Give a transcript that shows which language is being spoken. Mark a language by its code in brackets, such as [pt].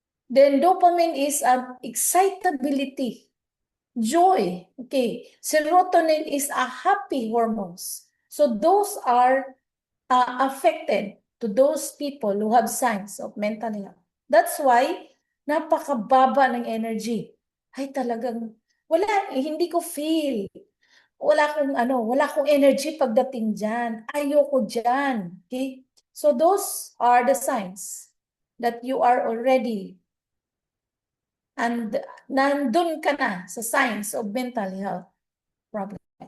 [en] Then dopamine is an excitability, joy. Okay? Serotonin is a happy hormones. So those are affected to those people who have signs of mental health. That's why [tl] napakababa ng energy. Ay talagang hindi ko feel. Wala akong energy pagdating diyan. Ayoko diyan. Okay? [en] So those are the signs that you are already and [tl] nandun ka na sa [en] signs of mental health problem.